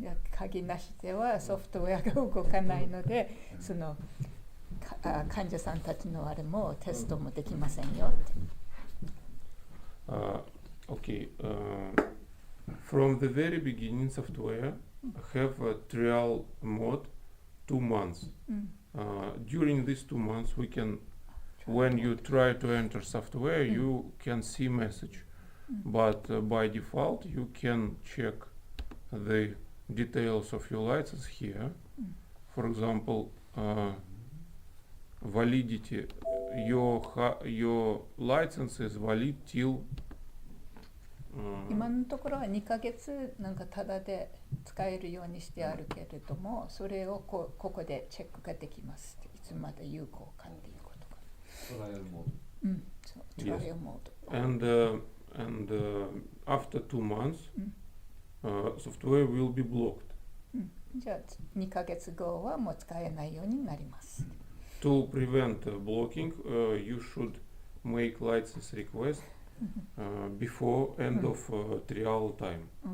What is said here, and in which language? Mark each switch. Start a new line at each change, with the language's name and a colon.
Japanese: 鍵なしではソフトウェアが動かないので、その患者さんたちのあれもテストもできませんよって。
English: Okay. From the very beginning, software have a trial mode 2 months. During these 2 months, we can, when you try to enter software, you can see message, but by default, you can check the details of your license here. For example, validity. Your license is valid till
Japanese: 今のところは2ヶ月なんかタダで使えるようにしてあるけれども、それをここでチェックができます。いつまで有効かっていうことが。トライアルモード。そう、トライアルモード。
English: and after 2 months, software will be blocked.
Japanese: じゃあ2ヶ月後はもう使えないようになります。
English: To prevent blocking, you should make license request before end of trial time.